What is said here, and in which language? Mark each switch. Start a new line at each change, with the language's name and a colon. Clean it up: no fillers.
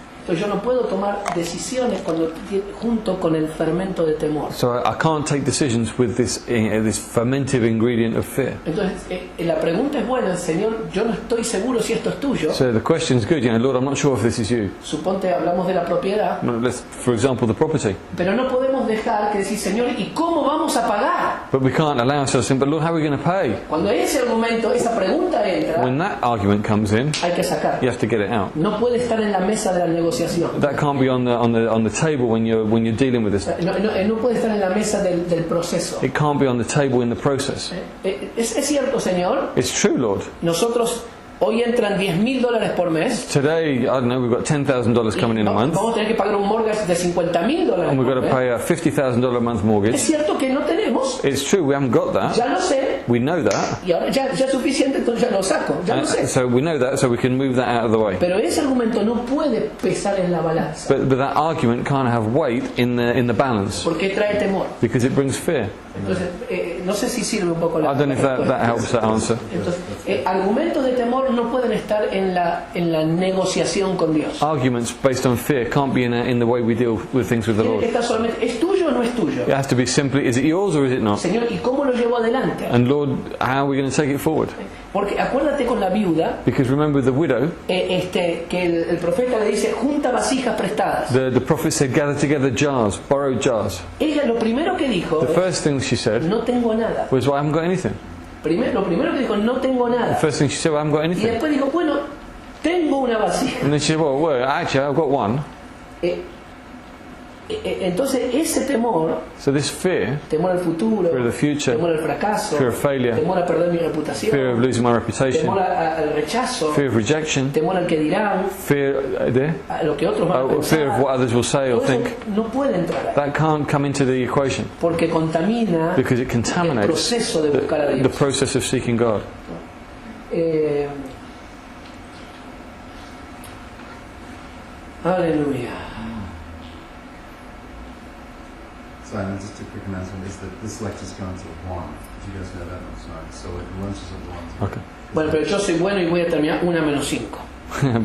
Spanish: Entonces yo no puedo tomar decisiones junto con el fermento de temor.
English: So I can't take decisions with this fermentive ingredient of fear.
Spanish: Entonces la pregunta es buena, Señor, yo no estoy seguro si esto es tuyo.
English: So the question is good, Lord, I'm not sure if this is you.
Spanish: Suponte hablamos de la propiedad,
English: For example, the property.
Spanish: pero no podemos dejar que decir, Señor, ¿y cómo vamos a pagar?
English: But we can't allow ourselves to think, but Lord, how are we going to pay?
Spanish: Cuando ese argumento, esa pregunta entra,
English: When that argument comes in,
Spanish: hay que sacar.
English: you have to get it out.
Spanish: No puede estar en la mesa de la negociación.
English: That can't be on the table when you're dealing with this.
Spanish: No puede estar en la mesa del proceso.
English: It can't be on the table in the process.
Spanish: Es cierto, Señor,
English: It's true, Lord.
Spanish: nosotros hoy entran $10,000 por mes.
English: Today, I don't know, we've got $10,000 coming in a month,
Spanish: Vamos a tener que pagar un mortgage de $50,000
English: and we've got to
Spanish: mes.
English: pay a $50,000 a month
Spanish: Es
English: mortgage.
Spanish: cierto que no tenemos,
English: It's true, we haven't got that.
Spanish: ya lo sé,
English: We know that.
Spanish: y ahora ya es suficiente, entonces ya lo saco, ya lo sé.
English: So we know that, so we can move that out of the way.
Spanish: Pero ese argumento no puede pesar en la balanza,
English: But that argument can't have weight in the balance,
Spanish: porque trae temor.
English: because it brings fear.
Spanish: Entonces, no sé si sirve un poco la
English: I don't know if that helps that answer.
Spanish: Entonces, argumentos de temor no pueden estar en la negociación con Dios.
English: Arguments based on fear can't be in the way we deal with things with the
Spanish: Tiene que
English: Lord.
Spanish: estar solamente, ¿es tuyo o no es tuyo?
English: It has to be simply, is it yours or is it not?
Spanish: Señor, ¿y cómo lo llevo adelante?
English: And Lord, how are we going to take it forward?
Spanish: Porque acuérdate con la viuda,
English: Because remember the widow,
Spanish: que el profeta le dice, junta vasijas prestadas.
English: the prophet said, gather together jars, borrowed jars.
Spanish: Ella lo primero que dijo,
English: The first thing she said
Spanish: no tengo nada.
English: was, well, I haven't got anything.
Spanish: Lo primero que dijo, no tengo
English: The
Spanish: nada.
English: first thing she said, well, I haven't got
Spanish: Y
English: anything.
Spanish: después dijo, bueno, tengo una vasija.
English: And then she said, well, actually, I've got one.
Spanish: Entonces ese temor,
English: So this fear,
Spanish: temor al futuro,
English: fear of the future,
Spanish: temor al fracaso,
English: fear of failure,
Spanish: temor a perder mi
English: fear of
Spanish: reputación,
English: losing my reputation,
Spanish: temor al rechazo,
English: fear of rejection,
Spanish: temor al que dirán,
English: fear
Spanish: a lo que otros van a
English: fear of
Spanish: pensar,
English: what others will say or
Spanish: todo eso
English: think.
Spanish: no puede entrar ahí,
English: That can't come into the equation
Spanish: porque contamina
English: because it
Spanish: el
English: contaminates
Spanish: proceso de buscar a
English: the
Spanish: Dios.
English: process of seeking God.
Spanish: Aleluya.
English: Simon, just a quick announcement is that this lecture's going to 1. Did you guys know that? That's right. So it lunch is at 1. Okay.
Spanish: Bueno, pero yo soy bueno y voy a terminar 1:05.